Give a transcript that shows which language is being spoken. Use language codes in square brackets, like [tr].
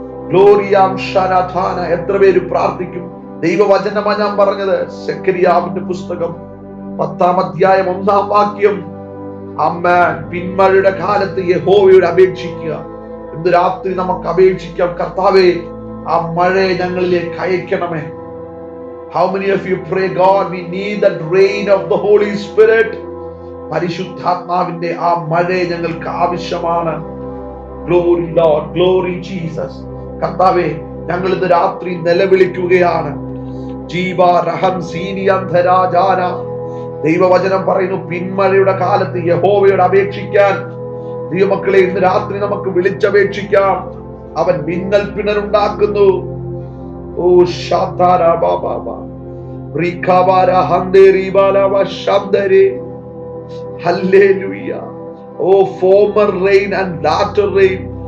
[ml] ഗ്ലോറിയാം ശരധാന. എത്ര പേര് പ്രാർത്ഥിക്കും? ദൈവവചനമാണ് ഞാൻ പറഞ്ഞത്. സെഖരിയാവിന്റെ പുസ്തകം 10-ാം അധ്യായം 1-ാം വാക്യം. ആമേൻ. പിന്മഴയുടെ കാലത്ത് യഹോവയോട് അപേക്ഷിക്കുക. ഇന്ന് രാത്രി നമുക്ക് അപേക്ഷിക്കാം. കർത്താവേ, ആ മഴയെ ഞങ്ങളിലേക്ക് അയക്കണമേ. [en] How many of you pray, God, we need that rain of the Holy Spirit? [ml] പരിശുദ്ധാത്മാവിന്റെ ആ മഴയെ ഞങ്ങൾക്ക് ആവശ്യമാണ്. [en] Glory Lord, glory Jesus. [ml] കർത്താവേ, ഞങ്ങൾ ഇന്ന് രാത്രി നിലവിളിക്കുകയാണ്. ജീവ റഹം സീനിയന്ധരാജാന. ദൈവവചനം പറയുന്നു, പിന്മഴയുടെ കാലത്ത് യഹോവയോട് അപേക്ഷിക്കാൻ. ദൈവമക്കളെ, ഇന്ന് രാത്രി നമുക്ക് വിളിച്ചപേക്ഷിക്കാം. അവൻ മിന്നൽ പിണറുണ്ടാക്കുന്നു. ഓ ശാതാര Baba റിഖാബാര ഹന്ദേരി ബാലവ ശബ്ദരേ. Hallelujah. [en] Oh former rain and latter rain.